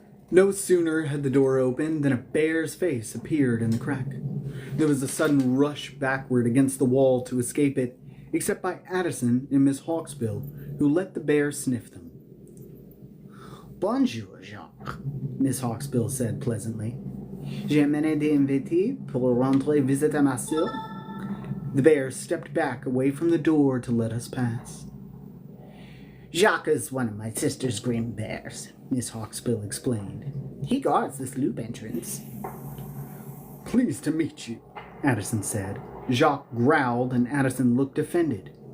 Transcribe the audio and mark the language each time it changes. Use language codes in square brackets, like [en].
[en] No sooner had the door opened than a bear's face appeared in the crack. There was a sudden rush backward against the wall to escape it, except by Addison and Miss Hawksbill, who let the bear sniff them. Bonjour, Jacques, Miss Hawksbill said pleasantly. [fr] J'ai amené des invités pour rentrer visiter ma sœur. [en] The bear stepped back away from the door to let us pass. Jacques is one of my sister's grim bears, Miss Hawksbill explained. He guards this loop entrance. Pleased to meet you, Addison said. Jacques growled and Addison looked offended.